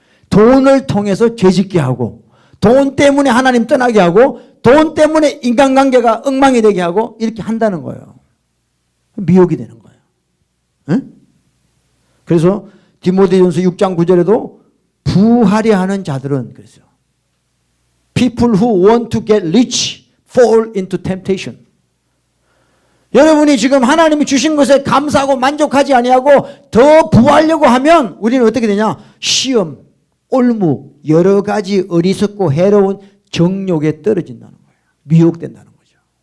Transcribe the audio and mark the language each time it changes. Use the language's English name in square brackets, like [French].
[Korean] 돈을 통해서 죄짓게 하고 돈 때문에 하나님 떠나게 하고 돈 때문에 인간관계가 엉망이 되게 하고 이렇게 한다는 거예요. 미혹이 되는 거예요. 응? 그래서 디모데전서 6장 9절에도 부하려 하는 자들은 그랬어요. [English] People who want to get rich fall into temptation. [Korean] 여러분이 지금 하나님이 주신 것에 감사하고 만족하지 아니하고 더 부하려고 하면 우리는 어떻게 되냐? 시험, 올무, 여러 가지 어리석고 해로운 정욕에 떨어진다는 거예요. 미혹된다는 거죠.